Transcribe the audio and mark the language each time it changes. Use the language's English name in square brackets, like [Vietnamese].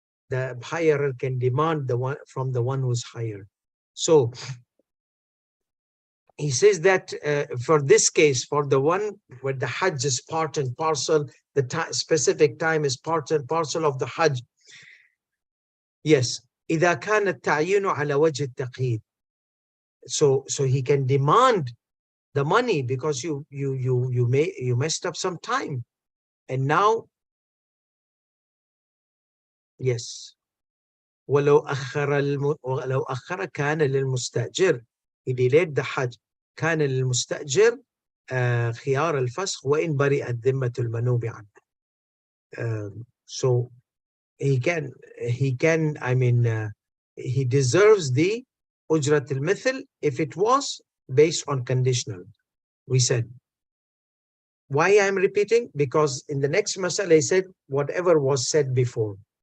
[English] The hirer can demand the one from the one who's hired. So he says that for this case, for the one where the Hajj is part and parcel, the specific time is part and parcel of the Hajj. [Arabic] Yes. إذا كان التعيين على وجه التقييد. [English] so he can demand the money because you messed up some time. And now, yes, [Arabic] ولو أخر كان للمستأجر, [English] he delayed the Hajj, [Arabic] كان للمستأجر خيار الفسخ وإن برئت ذمة المنوب عنه. [English] So he can, I mean, he deserves the Ujrat al-Mithil if it was based on conditional. We said. Why I'm repeating? Because in the next masala, I said whatever was said before.